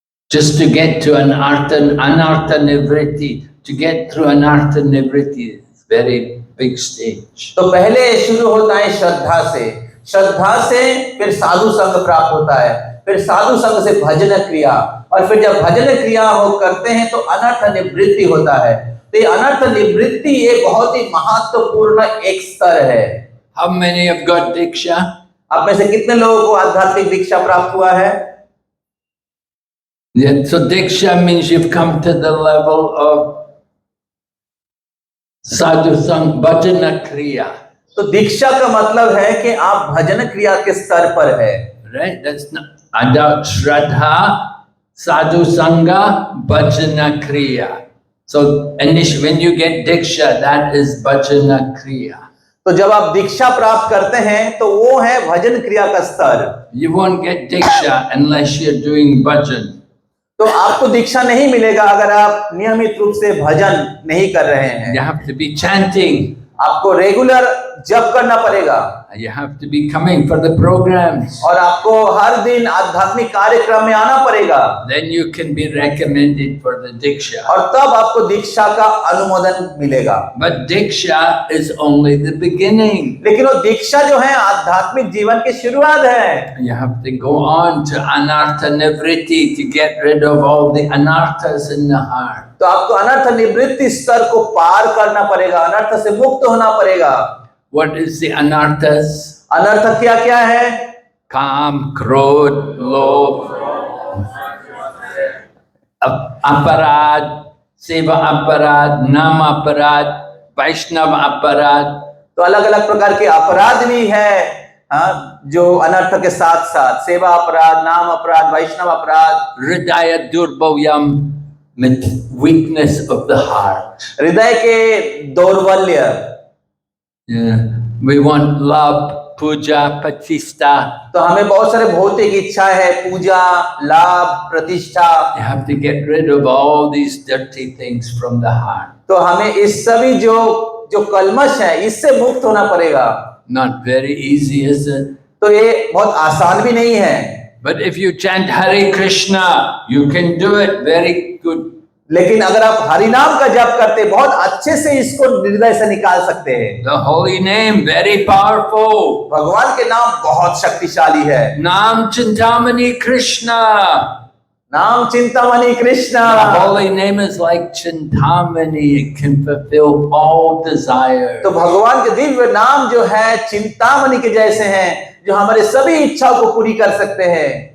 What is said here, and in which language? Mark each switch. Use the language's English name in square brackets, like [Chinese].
[English] Just to get to Anartha Nivritti, to get through Anartha Nivritti is very big stage. [Hindi] तो पहले शुरू होता है श्रद्धा से, श्रद्धा से फिर साधु संग प्राप्त होता है, फिर साधु संग से भजन क्रिया, और फिर जब भजन क्रिया हो करते हैं तो अनर्थ निवृत्ति होता है। तो ये अनर्थ निवृत्ति ये बहुत ही महत्वपूर्ण एक स्तर है। [English] How many have got Diksha? [Hindi] आप में से कितने लोगों को आध्यात्मिक दीक्षा प्राप्त हुआ है? [English] Yeah, so Diksha means you've come to the level of Sadhu Sang Bhajana Kriya. [Hindi] तो दीक्षा का मतलब है कि आप भजन क्रिया के स्तर पर है। [English] Right? That's not Ada Shraddha, Sadhu Sangha, Bhajana Kriya. So initially when you get Diksha, that is Bhajana Kriya. [Hindi] तो जब आप दीक्षा प्राप्त करते हैं तो वो है भजन क्रिया का स्तर। [English] You won't get Diksha unless you're doing bhajan. [Hindi] तो आपको दीक्षा नहीं मिलेगा अगर आप नियमित रूप से भजन नहीं कर रहे हैं। [English] You have to be chanting. [Hindi] आपको रेगुलर जप करना पड़ेगा। [English] You have to be coming for the programs. [Hindi] और आपको हर दिन आध्यात्मिक कार्यक्रम में आना पड़ेगा। [English] Then you can be recommended for the Diksha. [Hindi] और तब आपको दीक्षा का अनुमोदन मिलेगा। [English] But Diksha is only the beginning. [Hindi] लेकिन वो दीक्षा जो है आध्यात्मिक जीवन की शुरुआत है। [English] You have to go on to Anartha Nivritti to get rid of all the anarthas in the heart. [Hindi] तो आपको अनर्थ निवृत्ति स्तर को पार करना पड़ेगा, अनर्थ से मुक्त होना पड़ेगा। [English] What is the anarthas? [Hindi] अनर्थ क्या क्या है? Kam, Krodh, Lobh, Aparad, Seva Aparad, Nam Aparad, Vaishnav Aparad. तो अलग अलग प्रकार के अपराध भी है, हाँ, जो अनर्थ के साथ साथ सेवा अपराध, नाम अपराध, वैष्णव अपराध। [English] Hridaya Durbhavyam, weakness of the heart. [Hindi] हृदय के दौर्बल्य। [English] We want love, puja, pratishtha. [Hindi] तो हमें बहुत सारे भौतिक इच्छा है, पूजा, लाभ, प्रतिष्ठा। [English] You have to get rid of all these dirty things from the heart. [Hindi] तो हमें इस सभी जो कलमश है इससे मुक्त होना पड़ेगा। [English] Not very easy, is it? [Hindi] तो ये बहुत आसान भी नहीं है। [English] But if you chant Hare Krishna, you can do it very good. [Hindi] लेकिन अगर आप हरि नाम का जप करते बहुत अच्छे से इसको हृदय से निकाल सकते हैं। [English] The holy name, very powerful. [Hindi] भगवान के नाम बहुत शक्तिशाली है। [Sanskrit] Nam Chintamani Krishna. [Hindi] नाम Chintamani Krishna. [English] The holy name is like Chintamani. It can fulfill all desires. [Hindi] तो भगवान के दिव्य नाम जो है चिंतामणि के जैसे हैं, जो हमारे सभी इच्छाओं को पूरी कर सकते हैं।